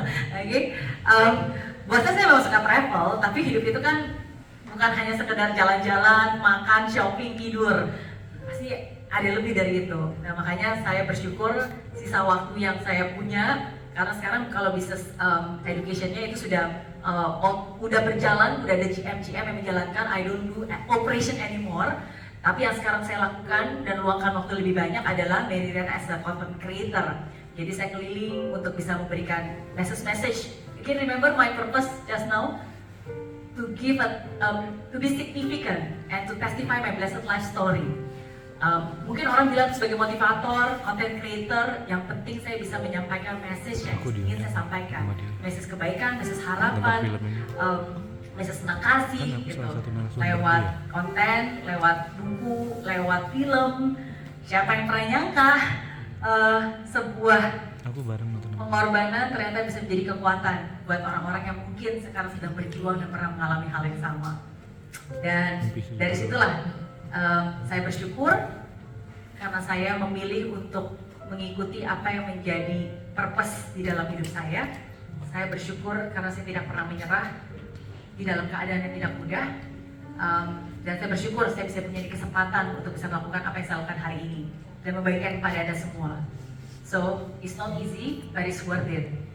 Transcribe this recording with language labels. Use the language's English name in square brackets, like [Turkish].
[Indonesian] Lagi, buat saya memang suka travel, tapi hidup itu kan bukan hanya sekedar jalan-jalan, makan, shopping, tidur. Pasti ada lebih dari itu. Nah, makanya saya bersyukur sisa waktu yang saya punya, karena sekarang kalau bisnis educationnya itu sudah berjalan, udah ada GM yang menjalankan. [English] I don't do operation anymore. [Indonesian] Tapi yang sekarang saya lakukan dan luangkan waktu lebih banyak adalah Mary Riana as a content creator. Jadi saya keliling untuk bisa memberikan message. [English] You can remember my purpose just now, to give to be significant and to testify my blessed life story. [Indonesian] Mungkin orang bilang sebagai motivator, content creator, yang penting saya bisa menyampaikan message yang ingin saya sampaikan. Message kebaikan, message harapan, message senang kasih gitu, lewat konten, lewat buku, lewat film. Siapa yang pernah nyangka sebuah pengorbanan ternyata bisa menjadi kekuatan buat orang-orang yang mungkin sekarang sedang berjuang dan pernah mengalami hal yang sama. Dan dari situlah saya bersyukur karena saya memilih untuk mengikuti apa yang menjadi purpose di dalam hidup saya. Saya bersyukur karena saya tidak pernah menyerah di dalam keadaan yang tidak mudah, dan saya bersyukur saya bisa punya kesempatan untuk bisa melakukan apa yang saya lakukan hari ini dan membagikan kepada Anda semua. [English] So, it's not easy, but it's worth it.